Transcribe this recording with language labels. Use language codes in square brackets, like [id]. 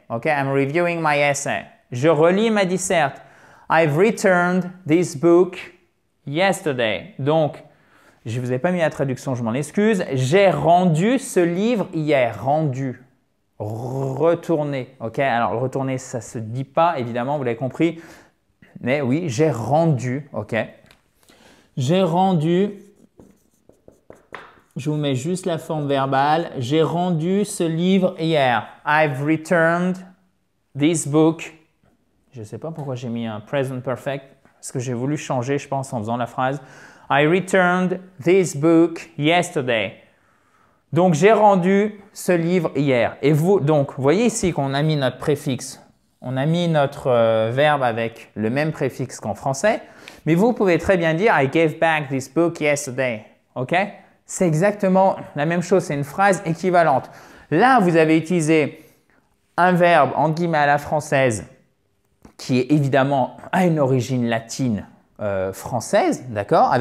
[en] OK, I'm reviewing my essay. [fr] Je relis ma disserte. [en] I've returned this book yesterday. [fr] Donc, je ne vous ai pas mis la traduction, je m'en excuse. J'ai rendu ce livre hier. Rendu. Retourner, ok? Alors, retourner, ça ne se dit pas, évidemment, vous l'avez compris. Mais oui, j'ai rendu, ok? J'ai rendu, je vous mets juste la forme verbale. J'ai rendu ce livre hier. [en] I've returned this book. [fr] Je ne sais pas pourquoi j'ai mis un present perfect, parce que j'ai voulu changer, je pense, en faisant la phrase. [en] I returned this book yesterday. [fr] Donc, j'ai rendu ce livre hier. Et vous, donc, vous voyez ici qu'on a mis notre préfixe. On a mis notre verbe avec le même préfixe qu'en français. Mais vous pouvez très bien dire « [en] I gave back this book yesterday [fr] ». OK? C'est exactement la même chose. C'est une phrase équivalente. Là, vous avez utilisé un verbe, entre guillemets, à la française qui est évidemment à une origine latine française, d'accord?